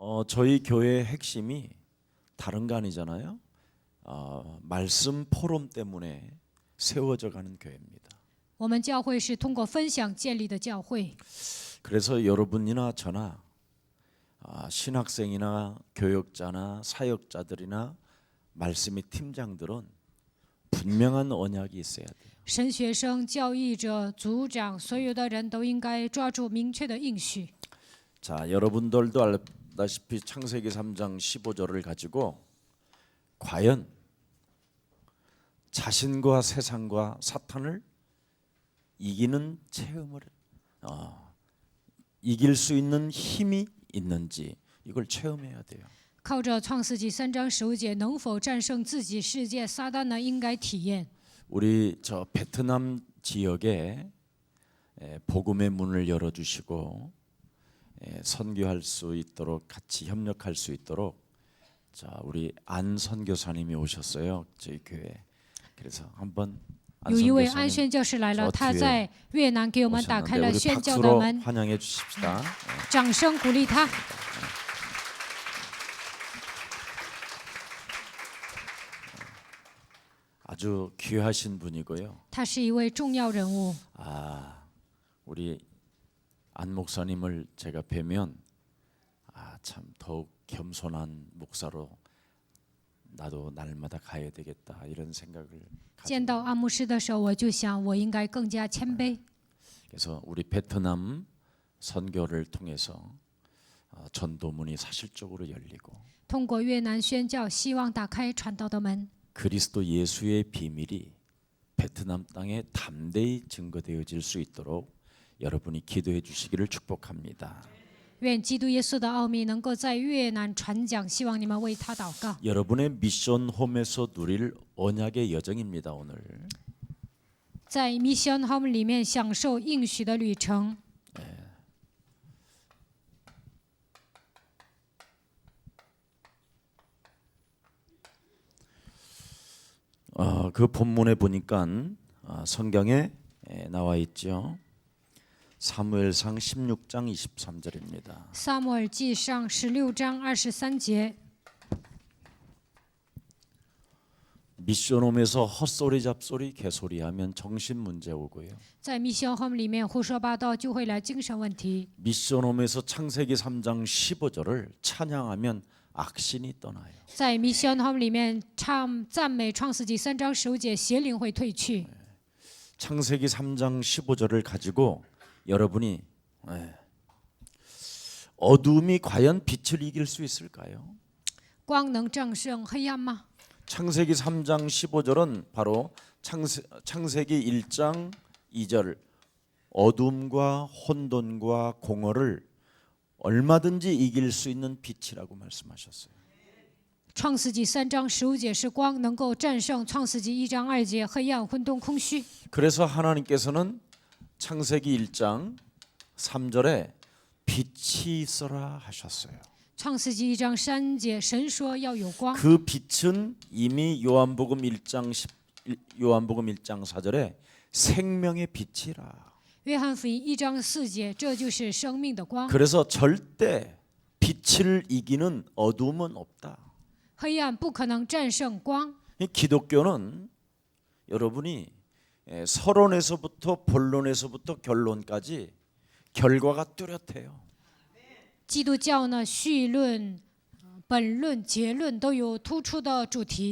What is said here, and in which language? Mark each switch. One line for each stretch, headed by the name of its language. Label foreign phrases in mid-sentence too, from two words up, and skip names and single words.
Korean: 저희 교회의 핵심이 다른 거 아니잖아요. 말씀 포럼 때문에 세워져 가는 교회입니다.
Chinese: 我们教会是通过分享建立的教会，
Korean: 그래서 여러분이나 저나 신학생이나 교역자나 사역자들이나 말씀의 팀장들은 분명한 언약이 있어야 돼요.
Chinese: 神学生、教义者、组长，所有的人都应该抓住明确的应许。
Korean: 자, 여러분들도 알다시피 창세기 3장 15절을 가지고 과연 자신과 세상과 사탄을 이기는 체험을 이길 수 있는 힘이 있는지 이걸 체험해야 돼요.
Chinese: 靠着创世纪3章15节，能否战胜自己世界撒旦呢？应该体验。
Korean: 우리 저 베트남 지역에 복음의 문을 열어주시고 선교할 수 있도록 같이 협력할 수 있도록 자 우리 안 선교사님이 오셨어요 저희 교회. 그래서 한번
Chinese: 有一位安宣教士来了，他在越南给我们打开了宣教的门。
Korean: 환영해 주십시다.
Chinese: 掌声鼓励他。
Korean: 아주 귀하신 분이고요.
Chinese: 他是一位重要人物。
Korean: 우리 안 목사님을 제가 뵈면 참 더욱 겸손한 목사로 나도 날마다 가야 되겠다 이런 생각을
Chinese: 见到安牧师的时候，我就想，我应该更加谦卑。
Korean: 그래서 우리 베트남 선교를 통해서 전도문이 사실적으로 열리고
Chinese: 通过越南宣教，希望打开传道的门。
Korean: 그리스도 예수의 비밀이 베트남 땅에 담대히 증거되어질 수 있도록 여러분이 기도해 주시기를 축복합니다.
Chinese: 愿基督耶稣的奥秘能够在越南传讲，希望你们为他祷告。
Korean: 여러분의 미션 홈에서 누릴 언약의 여정입니다. 오늘
Chinese: 在 Mission Home 里面享受应许的旅程。
Korean: 그 본문에 보니까 성경에 나와 있죠. 사무엘상 16장 23절입니다.
Chinese: 撒母耳记上16章23节。
Korean: 미션홈에서 헛소리 잡소리 개소리하면 정신 문제 오고요.
Chinese: 在 Mission Home 里面胡说八道就会来精神问题。
Korean: 미션홈에서 창세기 3장 15절을 찬양하면 악신이 떠나요.
Chinese: 在 Mission Home 里面唱赞美创世纪3章15节，邪灵会退去。
Korean: 창세기 3장 15절을 가지고 여러분이 어둠이 과연 빛을 이길 수 있을까요?
Chinese: 光能战胜黑暗吗？
Korean: 창세기 3장 15절은 바로 창세기 1장 2절 어둠과 혼돈과 공허를 얼마든지 이길 수 있는 빛이라고 말씀하셨어요.
Chinese: 创世纪3章15节是光能够战胜创世纪1章2节黑暗、混沌、空虚。
Korean: 그래서 하나님께서는 창세기 1장 3절에 빛이 있어라 하셨어요.
Chinese: 创世纪1章3节，神说要有光。
Korean: 그 빛은 이미 요한복음 1장 4절에 생명의 빛이라.
Chinese: 约翰福音1章4节，这就是生命的光。
Korean: 그래서 절대 빛을 이기는 어둠은 없다.
Chinese: 黑暗不可能战胜光。
Korean: 기독교는 여러분이 서론에서부터 본론에서부터 결론까지 결과가 뚜렷해요.
Chinese: 基督教呢，序论、本论、结论都有突出的主题。